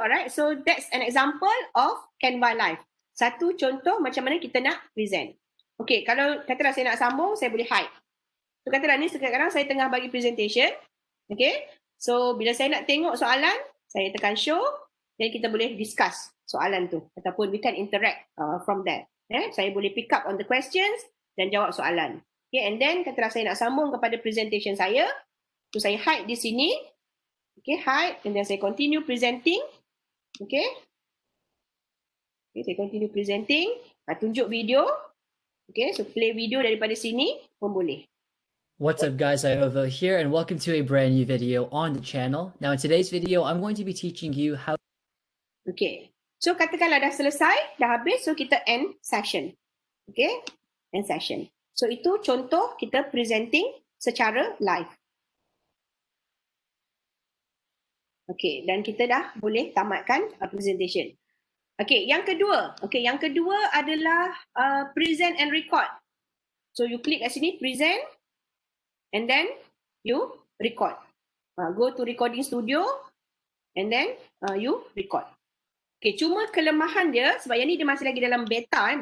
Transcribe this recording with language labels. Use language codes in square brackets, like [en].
[en] Alright, so that's an example of Canva Live. [ms] Satu contoh macam mana kita nak present. Okay, kalau katalah saya nak sambung, saya boleh hide. So katalah ni sekarang saya tengah bagi presentation. Okay, so bila saya nak tengok soalan, saya tekan show dan kita boleh discuss soalan tu. [en] Ataupun we can interact from there. [ms] Saya boleh pick up on the questions dan jawab soalan. [en] Okay, and then [ms] katalah saya nak sambung kepada presentation saya. So saya hide di sini. Okay, [en] hide and then [ms] saya continue presenting. Okay. Okay, saya [en] continue presenting. [ms] Tunjuk video. Okay, so play video daripada sini pun boleh. [en] What's up guys, Iova here and welcome to a brand new video on the channel. Now in today's video, I'm going to be teaching you how. [ms] Okay, so katakanlah dah selesai, dah habis, so kita end session. Okay, [en] end session. [ms] So itu contoh kita presenting secara live. Okay, dan kita dah boleh tamatkan presentation. Okay, yang kedua. Okay, yang kedua adalah present and record. [en] So you click [ms] kat sini, [en] present. And then you record. Go to recording studio and then you record. [ms] Okay, cuma kelemahan dia sebab yang ni dia masih lagi dalam beta.